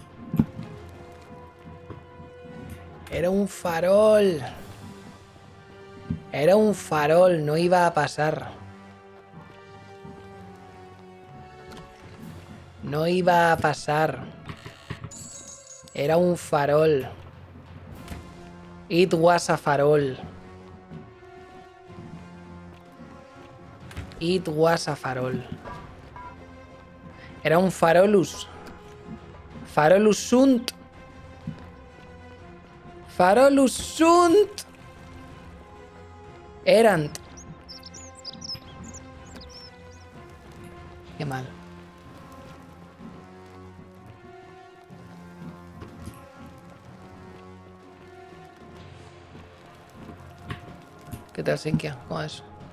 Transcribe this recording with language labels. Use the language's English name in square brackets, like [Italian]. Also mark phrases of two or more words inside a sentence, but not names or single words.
[Spanish] Era un farol. Era un farol, no iba a pasar. No iba a pasar. Era un farol. [English] It was a farol. It was a farol. [Spanish] Era un farolus. [Latin] Farolus sunt. Farolus sunt. Erant. [Spanish] Qué mal. ¿Qué tal, Sinkia? ¿Cómo es?